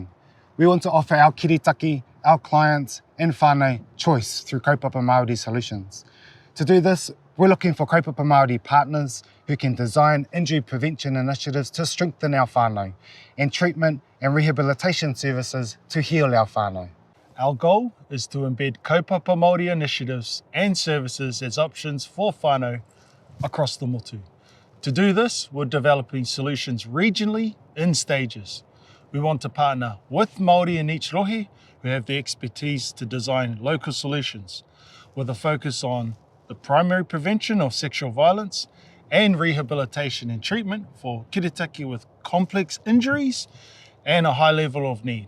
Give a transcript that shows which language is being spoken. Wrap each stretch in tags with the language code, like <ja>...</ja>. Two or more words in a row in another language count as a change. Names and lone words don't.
<en>We want to offer our kiritaki, our clients and whānau choice through</en> <mi>Kaupapa Māori</mi> <en>solutions. To do this, we're looking for</en> <mi>Kaupapa Māori</mi> <en>partners who can design injury prevention initiatives to strengthen our whānau and treatment and rehabilitation services to heal our whānau. Our goal is to embed</en> <mi>kaupapa Māori</mi> <en>initiatives and services as options for whānau across the motu. To do this, we're developing solutions regionally in stages. We want to partner with Māori in each rohe who have the expertise to design local solutions with a focus on the primary prevention of sexual violence and rehabilitation and treatment for kiritaki with complex injuries and a high level of need.</en>